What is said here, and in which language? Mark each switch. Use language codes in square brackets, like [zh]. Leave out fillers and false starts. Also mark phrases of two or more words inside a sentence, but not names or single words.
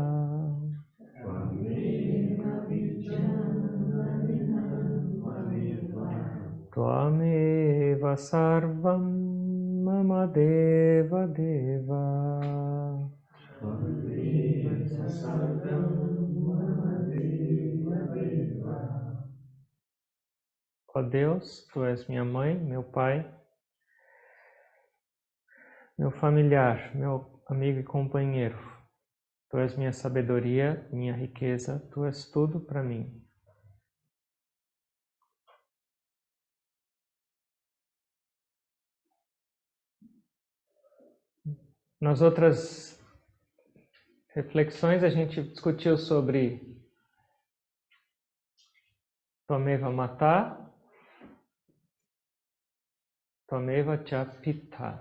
[sa] Tvameva vidya dravinam tvameva. Tvameva sarvam mama deva deva. Tvameva sarvam mama deva deva. [pt] Ó Deus, Tu és minha mãe, meu pai, meu familiar, meu amigo e companheiro. Tu és minha sabedoria, minha riqueza, Tu és tudo para mim. Nas outras reflexões a gente discutiu sobre [sa] Tvameva Mata, Tvameva Cha Pita.